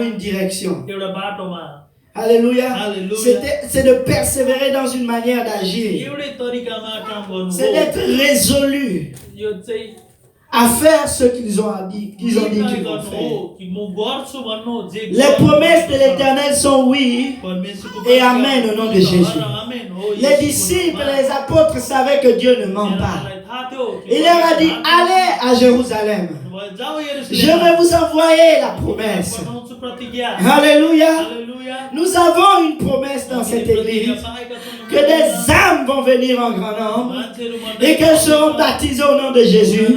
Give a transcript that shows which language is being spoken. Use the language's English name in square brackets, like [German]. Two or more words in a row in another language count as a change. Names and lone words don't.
[French] Ou une direction. [Nepali] एउटा बाटोमा। [French] Alléluia. Alléluia. C'est de persévérer dans une manière d'agir. [Nepali] एउटै तरिकामा काम गर्नु [French] C'est d'être résolu [Nepali] यो चाहिँ [French] à faire ce qu'ils ont dit qu'ils vont [Nepali] निर्णय [French] faire. [Nepali] गर्नु हो कि म गर्छु भन्नु जे [French] Les promesses de l'Éternel sont oui [Nepali] परमेश्वरको [French] et amen au nom de Jésus. [Nepali] आमेन हो। [French] Les disciples, les apôtres savaient que Dieu ne ment pas. Il leur a dit, allez à Jérusalem. Je vais vous envoyer la promesse. Alléluia. Nous avons une promesse dans cette église. Que des âmes vont venir en grand nombre et qu'elles seront baptisées au nom de Jésus.